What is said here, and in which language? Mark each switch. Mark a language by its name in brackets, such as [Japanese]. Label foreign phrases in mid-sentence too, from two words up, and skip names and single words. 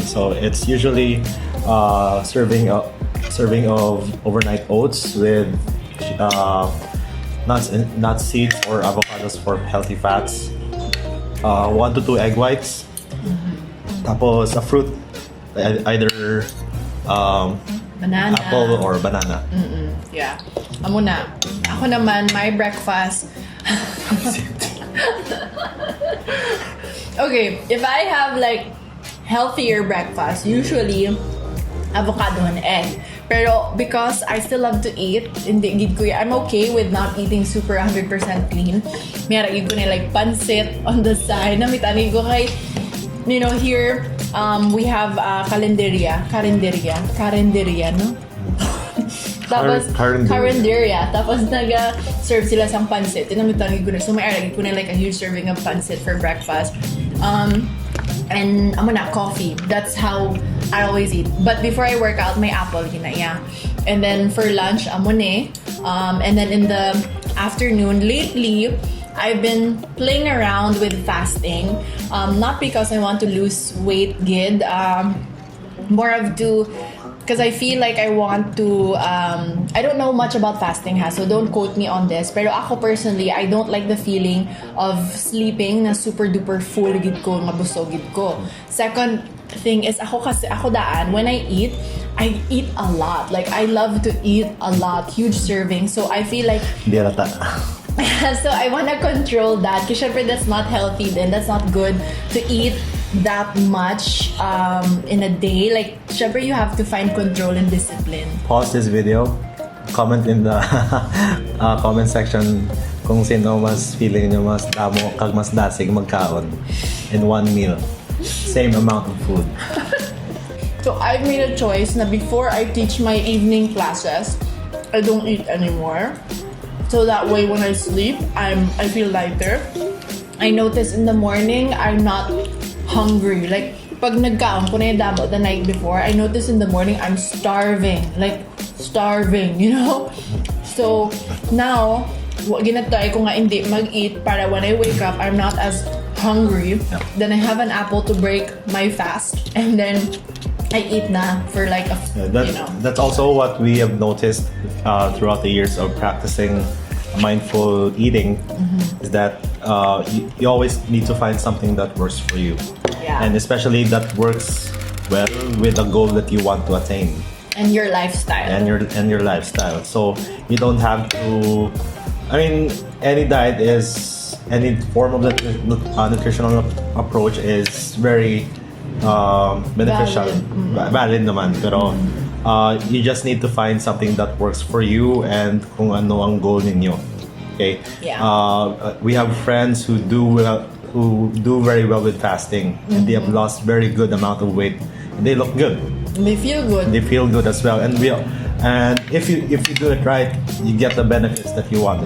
[English] So it's usually serving of overnight oats with nuts, seeds, or avocados for healthy fats. 1 to 2 egg whites. Tapos a fruit, either Banana. apple or banana. Yeah. [Hiligaynon] Amo na. Ako naman, [English] my breakfast. Okay, if I have like healthier breakfast, usually avocado and egg. Pero because I still love to eat, [Hiligaynon] hindi gid ko [English] I'm okay with not eating super 100% clean. [Hiligaynon] Mayroon gid ko na like pancit [English] on the side. [Hiligaynon] Namitani ko kay, [English] you know, here we have karinderya, [Hiligaynon] no? Tapos karinderya. Tapos serve sila sang pancit. Tinamitan ko na. So may aragin ko na [English] like a huge serving of pancit for breakfast. [Hiligaynon] And amo na coffee. [English] That's how I always eat. But before I work out, [Hiligaynon] may apple ginaya. [English] And then for lunch, [Hiligaynon] amo ne. [English] And then in the afternoon, lately, I've been playing around with fasting. Not because I want to lose weight, gid. More of to, because I feel like I want to, I don't know much about fasting so don't quote me on this. [Hiligaynon] Pero ako [English] personally, I don't like the feeling of sleeping na super duper full [Hiligaynon] gid ko, mabusog gid ko. [English] Second thing is, [Hiligaynon] ako daan, [English] when I eat a lot. Like, I love to eat a lot, huge serving. So I feel like, [Hiligaynon] Di rata. [English] so I want to control that. Because syempre that's not healthy then. That's not good to eat that much in a day. Like, syempre you have to find control and discipline. Pause this video. Comment in the comment section [Hiligaynon] kung sino mas feeling nyo mas damo kag mas dasig magkaon [English] in one meal. Same amount of food. So I've made a choice na before I teach my evening classes, I don't eat anymore. So that way when I sleep, I feel lighter. I notice in the morning, I'm not hungry. Like, [Hiligaynon] pag nagkaon ko na yung damo the night before, [English] I notice in the morning, I'm starving. Like, starving, you know? So, now, [Hiligaynon] ginatry ko nga hindi mag-eat para [English] when I wake up, I'm not as hungry. Yeah. Then I have an apple to break my fast. And then, I eat na for like That's also what we have noticed throughout the years of practicing mindful eating, is that you always need to find something that works for you. Yeah. And especially that works well with a goal that you want to attain. And your lifestyle. And your lifestyle. So you don't have to, I mean, any form of the nutritional approach is very beneficial, valid naman, pero you just need to find something that works for you and [Hiligaynon] kung ano ang goal ninyo. [English] Okay? Yeah. We have friends who do very well with fasting, and they have lost very good amount of weight. And they look good. They feel good. They feel good as well, and if you do it right, you get the benefits that you want.